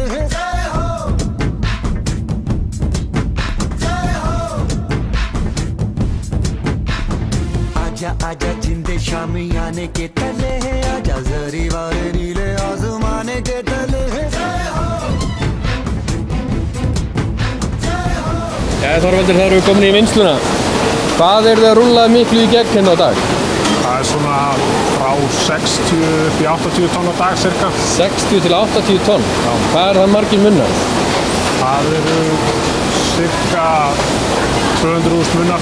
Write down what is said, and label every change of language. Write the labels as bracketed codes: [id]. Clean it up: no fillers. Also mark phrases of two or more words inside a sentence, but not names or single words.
[hi] जय हो, जय हो। आजा आजा जिंद शामी आने के तले, आजा जरी वाले नीले आसमाने के तले। जय हो, जय हो। [is] Jæja Þorvaldur, þá erum við komin í vinnsluna. Hvað þið að rúlla miklu í gegn hérna á dag? Það svona frá 60 upp í 80 tonn á dag cirka. 60 til 80 tonn? Já. Hvað það margir munnar? Það eru cirka 200.000 munnar.